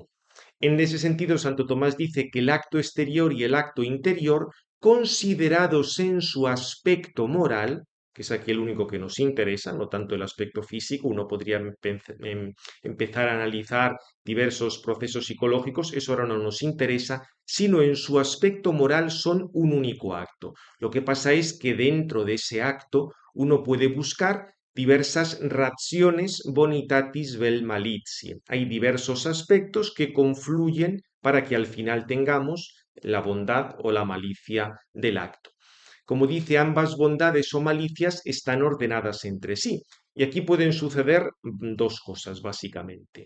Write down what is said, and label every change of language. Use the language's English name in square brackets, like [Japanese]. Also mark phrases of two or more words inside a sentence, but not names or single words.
[Spanish] En ese sentido, Santo Tomás dice que el acto exterior y el acto interior, considerados en su aspecto moral, que es aquí el único que nos interesa, no tanto el aspecto físico, uno podría empezar a analizar diversos procesos psicológicos, eso ahora no nos interesa, sino en su aspecto moral son un único acto. Lo que pasa es que dentro de ese acto uno puede buscar diversas [Latin] rationes bonitatis vel malitiae. [Spanish] Hay diversos aspectos que confluyen para que al final tengamos la bondad o la malicia del acto. Como dice, ambas bondades o malicias están ordenadas entre sí. Y aquí pueden suceder dos cosas, básicamente.